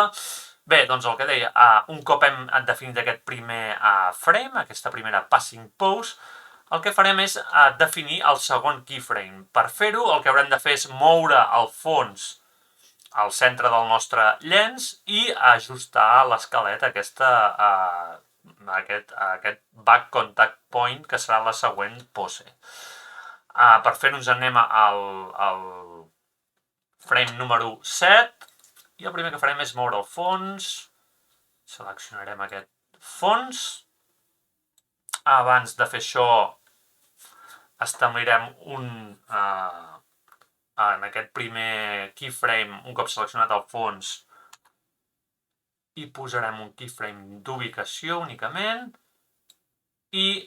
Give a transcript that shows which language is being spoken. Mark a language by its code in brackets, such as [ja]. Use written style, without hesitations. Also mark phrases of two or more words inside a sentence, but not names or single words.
[ca] Bé, doncs el que deia, un cop hem definit aquest primer frame, aquesta primera [en] passing pose, [ca] el que farem és definir el segon keyframe. Per fer-ho, el que haurem de fer és moure el fons al centre del nostre llenç i ajustar l'esquelet a aquest [en] back contact point, [ca] que serà la següent pose. Per fer-ho ens anem al frame número 7 i el primer que farem és moure el fons. Seleccionarem aquest fons. Abans de fer això establirem en aquest primer keyframe, un cop seleccionat el fons, i posarem un keyframe d'ubicació únicament, i